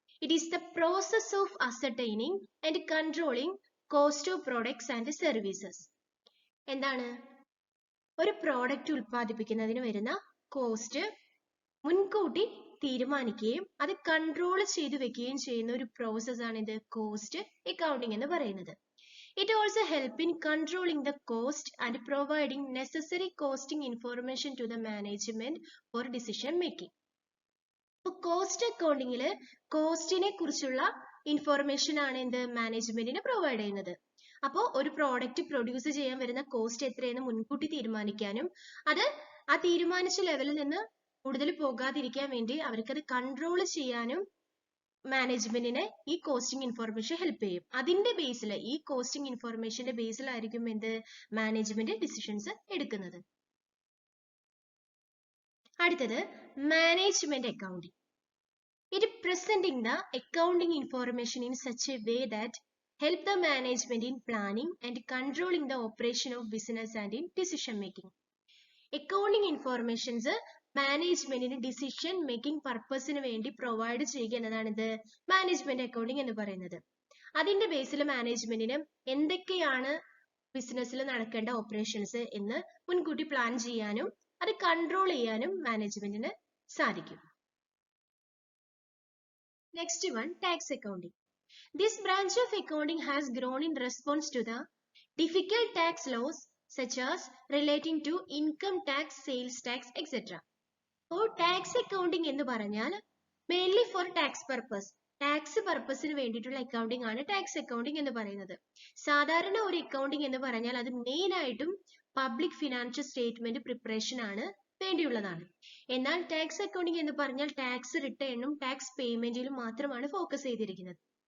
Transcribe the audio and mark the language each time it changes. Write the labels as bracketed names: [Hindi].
[English] It is the process of ascertaining and controlling cost of products and services. [Malayalam] എന്താണ്? ഒരു product ഉൽപ്പാദിപ്പിക്കുന്നതിന് വരുന്ന cost മുൻകൂട്ടി തീരുമാനിക്കുകയും അത് കൺട്രോൾ ചെയ്തു വെക്കുകയും ചെയ്യുന്ന ഒരു പ്രോസസ് ആണ് ഇത് കോസ്റ്റ് അക്കൗണ്ടിങ് എന്ന് പറയുന്നത്. [English] It also help in controlling the cost and providing necessary costing information to the management for decision making. [Malayalam] അപ്പോൾ കോസ്റ്റ് അക്കൗണ്ടിങ്ങിൽ കോസ്റ്റിനെ കുറിച്ചുള്ള ഇൻഫോർമേഷൻ ആണ് എന്ത് മാനേജ്മെന്റിന് പ്രൊവൈഡ് ചെയ്യുന്നത്. അപ്പോൾ ഒരു പ്രോഡക്റ്റ് പ്രൊഡ്യൂസ് ചെയ്യാൻ വരുന്ന കോസ്റ്റ് എത്രയെന്ന് മുൻകൂട്ടി തീരുമാനിക്കാനും അത് ആ തീരുമാനിച്ച ലെവലിൽ നിന്ന് കൂടുതൽ പോകാതിരിക്കാൻ വേണ്ടി അവർക്കത് കൺട്രോൾ ചെയ്യാനും മാനേജ്മെന്റിനെ ഈ കോസ്റ്റിംഗ് ഇൻഫോർമേഷൻ ഹെൽപ്പ് ചെയ്യും. അതിന്റെ ബേസിൽ ഈ കോസ്റ്റിംഗ് ഇൻഫോർമേഷന്റെ ബേസിലായിരിക്കും എന്ത് മാനേജ്മെന്റ് ഡിസിഷൻസ് എടുക്കുന്നത്. അടുത്തത് management accounting. [English] It presenting the accounting information in such a way that help the management in planning and controlling the operation of business and in decision making. [Malayalam] Accounting informations മാനേജ്മെന്റിന് decision making പർപ്പസിന് വേണ്ടി provide ചെയ്യുക എന്നതാണ് ഇത് management accounting എന്ന് പറയുന്നത്. അതിന്റെ ബേസിൽ മാനേജ്മെന്റിന് എന്തൊക്കെയാണ് ബിസിനസ്സിൽ നടക്കേണ്ട ഓപ്പറേഷൻസ് എന്ന് മുൻകൂട്ടി പ്ലാൻ ചെയ്യാനും അത് കൺട്രോൾ ചെയ്യാനും മാനേജ്മെന്റിന് സാധിക്കും. [English] Next one tax accounting. This branch of accounting has grown in response to the difficult tax laws such as relating to income tax, sales tax, etc. [Malayalam] അപ്പോൾ ടാക്സ് അക്കൗണ്ടിങ് എന്ന് പറഞ്ഞാൽ mainly four tax purpose, tax പർപ്പസിന് വേണ്ടിയിട്ടുള്ള accounting ആണ് tax accounting എന്ന് പറയുന്നത്. സാധാരണ ഒരു അക്കൗണ്ടിങ് എന്ന് പറഞ്ഞാൽ അത് മെയിൻ ആയിട്ടും പബ്ലിക് ഫിനാൻഷ്യൽ സ്റ്റേറ്റ്മെന്റ് പ്രിപ്പറേഷൻ ആണ് വേണ്ടിയുള്ളതാണ്. എന്നാൽ ടാക്സ് അക്കൗണ്ടിങ് എന്ന് പറഞ്ഞാൽ ടാക്സ് റിട്ടേണും ടാക്സ് പേയ്മെന്റിലും മാത്രമാണ് ഫോക്കസ് ചെയ്തിരിക്കുന്നത്.